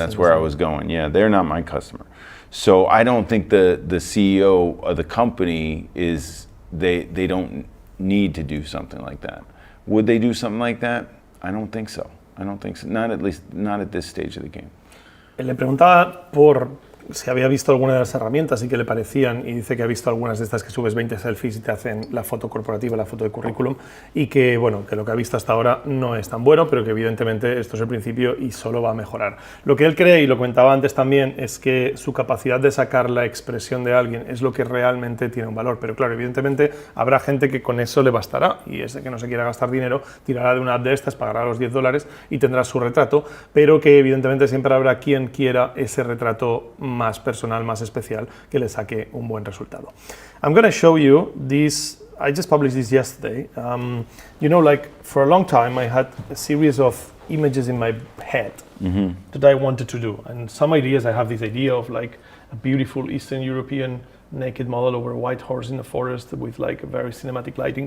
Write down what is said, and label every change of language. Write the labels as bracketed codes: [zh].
[en] persons, where I yeah. was going. Yeah, they're not my customer. So I don't think the CEO of the company they don't need to do something like that. Would they do something like that? I don't think so. Not at this stage of the game. [es] Le preguntaba por si había visto alguna de las herramientas y qué le parecían, y dice que ha visto algunas de estas que subes 20 selfies y te hacen la foto corporativa, la foto de currículum, y que, bueno, que lo que ha visto hasta ahora no es tan bueno, pero que evidentemente esto es el principio y solo va a mejorar. Lo que él cree, y lo comentaba antes también, es que su capacidad de sacar la expresión de alguien es lo que realmente tiene un valor, pero claro, evidentemente habrá gente que con eso le bastará, y ese que no se quiera gastar dinero tirará de una app de estas, pagará los $10 y tendrá su retrato, pero que evidentemente siempre habrá quien quiera ese retrato más personal, más especial, que le saque un buen resultado. [en] I'm going to show you this. I just published this yesterday. Like for a long time I had a series of images in my head that I wanted to do, and some ideas. I have this idea of like a beautiful Eastern European naked model over a white horse in the forest with like a very cinematic lighting.